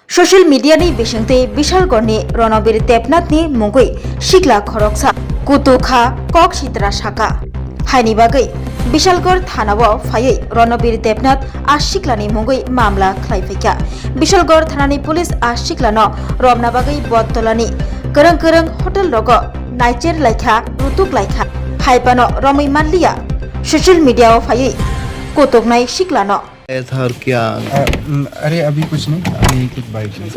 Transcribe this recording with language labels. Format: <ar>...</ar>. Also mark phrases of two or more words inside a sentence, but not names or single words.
<trp>ससियेल मीडियानि बिसंते विशालगढ़नि रणबीर देबनाथनि मुंगै सिग्ला खरकसा कुतुखा कक सित्रा साका हायनि बागै विशालगढ़ थानाव फायै रणबीर देबनाथ आ सिग्लानि मुंगै मामला खालायफैखा विशालगढ़ थानानि पुलिस आ सिग्लानो रमना बागै बदतलानि गोरों गोरों होटेल रग नाइचेर लाइखा रुतुक लाइखा हायपानो रमै मानलिया</trp> <en>social media</en> <trp>फायै कोतकनाय सिग्लानो</trp> <hi>था और क्या? अरे अभी कुछ नहीं, अभी कुछ बाइक है।</hi>